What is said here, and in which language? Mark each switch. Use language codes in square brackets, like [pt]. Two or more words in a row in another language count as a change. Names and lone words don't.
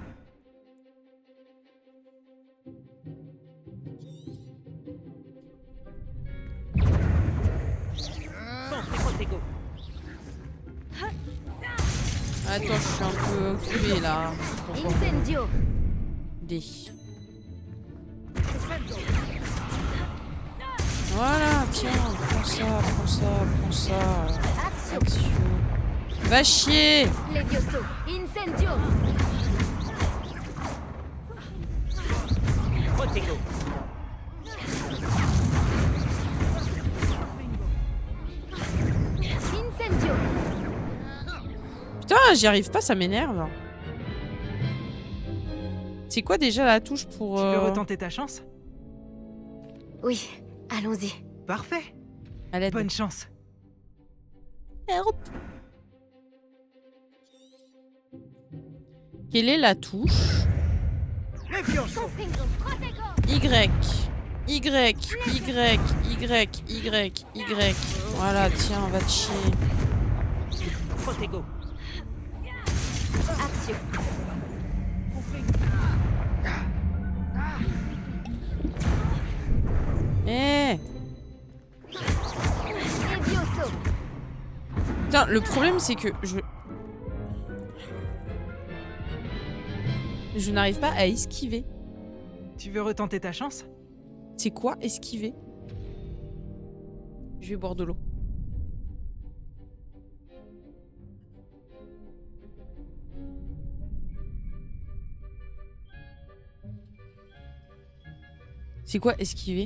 [fr] Attends, je suis un peu occupée là. Incendio. D. Voilà, tiens, prends ça, prends ça, prends ça. Axio. Action. Va chier! Levioso. Incendio. Protego. Incendio. Putain, j'y arrive pas, ça m'énerve. C'est quoi déjà la touche pour... Tu veux retenter ta chance? Oui, allons-y. Parfait. à l'aide? Bonne chance. Help. Quelle est la touche? Comprendo. Protego. Y. Y. Y. Y. Y. Y. Voilà, tiens, va te chier. Protego. Axio. Eh! Levioso. Putain, le problème c'est que je n'arrive pas à esquiver. Tu veux retenter ta chance? C'est quoi esquiver? Je vais boire de l'eau. C'est quoi esquiver?